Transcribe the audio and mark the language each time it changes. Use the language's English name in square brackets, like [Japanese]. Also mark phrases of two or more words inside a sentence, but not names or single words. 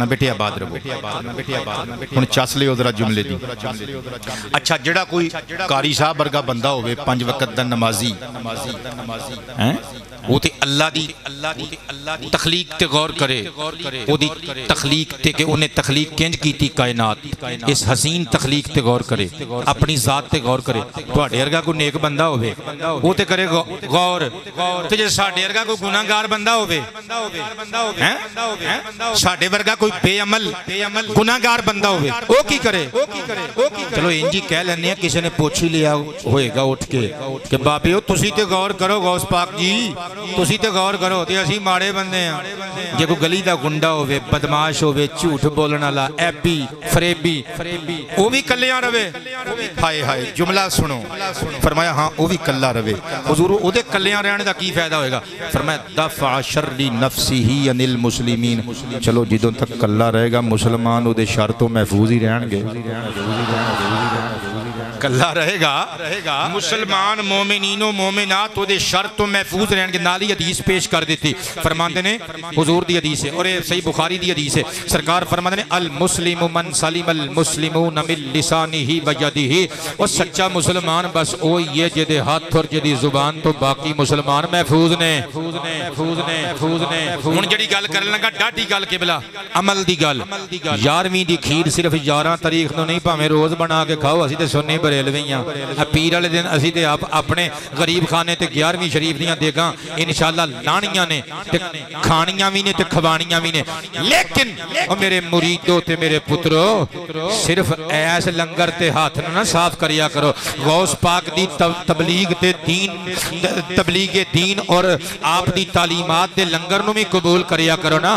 [Punjabi] بیٹے آباد رہو، ہن چس لے ذرا جملے دی۔ اچھا جڑا کوئی قاری صاحب ورگا بندہ ہوئے 5 وقت دا نمازی، وہ تے اللہ دی تخلیق تے غور کرے، وہ دی تخلیق تے کہ انہیں تخلیق کنج کیتی کائنات، اس حسین تخلیق تے غور کرے، اپنی ذات تے غور کرے، تو ਤੁਹਾਡੇ ਵਰਗਾ ਕੋਈ ਨੇਕ ਬੰਦਾ ਹੋਵੇ ਉਹ ਤੇ ਕਰੇ ਗੌਰ, ਤੇ ਜੇ ਸਾਡੇ ਵਰਗਾ ਕੋਈ ਗੁਨਾਹਗਾਰ ਬੰਦਾ ਹੋਵੇ ਹੈ, ਸਾਡੇ ਵਰਗਾ ਕੋਈ ਬੇਅਮਲ ਗੁਨਾਹਗਾਰ ਬੰਦਾ ਹੋਵੇ ਉਹ ਕੀ ਕਰੇ। ਚਲੋ ਇੰਜ ਹੀ ਕਹਿ ਲੈਂਦੇ ਆ, ਕਿਸੇ ਨੇ ਪੁੱਛ ਹੀ ਲਿਆ ਹੋਏਗਾ ਉੱਠ ਕੇ کہ بابیو تسی تے غور کرو غوث پاک جی، تسی تے غور کرو تے اسی ماڑے بندے ہیں۔ جے کوئی گلی دا گنڈا ہوئے، بدماش ہوئے، جھوٹ بولن والا، ایبی فریبی، وہ بھی کلیاں رہے۔ ہائے ہائے جملہ سنو، فرمایا ہاں وہ بھی کلا رہے۔ حضور او دے کلیاں رہنے دا کی فائدہ ہوئے گا؟ فرمایا [Arabic] دفع شر نفسہ عن المسلمین، [Punjabi] چلو جدوں تک کلا رہے گا مسلمان او دے شر تو محفوظ ہی رہن گے۔ کلا رہے گا مسلمان مومنین و مومنات وہ دے شر تو محفوظ رہن کے۔ نالی حدیث پیش کر دیتی، فرماندے نے حضور دی حدیث ہے اور صحیح بخاری دی حدیث ہے، سرکار فرماندے نے [Arabic] المسلم من سلم المسلمون من لسانہ و یدہ، [Punjabi] وہ سچا مسلمان بس وہ یہ جدے ہاتھ اور جدی زبان تو باقی مسلمان محفوظ نے۔ ہن جڑی گل کرن لگا ڈاڈی گل قبلہ عمل دی گل، 11ویں دی کھیر صرف 11 تاریخ نو نہیں، پاویں روز بنا کے کھاؤ، اسی تے سنی بریلویاں پیر والے دن اسی تے اپنے غریب خانے تے 11ویں شریف دیاں دیگاں انشاءاللہ لانیاں نے تے کھانیاں بھی نے تے کھوانیاں بھی نے۔ لیکن او میرے مریدو تے میرے پترو صرف ایس لنگر تے ہاتھ نہ صاف کریا کرو، غوث پاک دی تبلیغ تے تبلیغ دین اور آپ دی تعلیمات دے لنگر نو بھی قبول کریا کرو نا۔